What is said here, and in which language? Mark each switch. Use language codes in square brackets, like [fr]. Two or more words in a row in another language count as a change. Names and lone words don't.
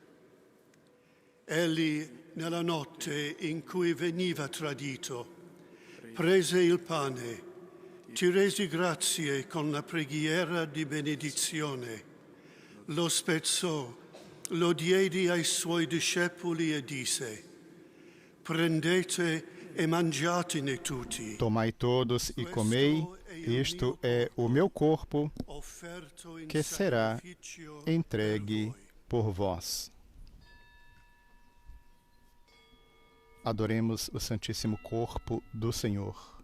[it] Egli, nella notte in cui veniva tradito, prese il pane, ti resi grazie con la preghiera di benedizione, lo spezzò, lo diede ai suoi discepoli e disse: prendete e mangiatene tutti. [pt] Tomai todos e comei, isto é o meu corpo, que será entregue por vós. Adoremos o Santíssimo Corpo do Senhor.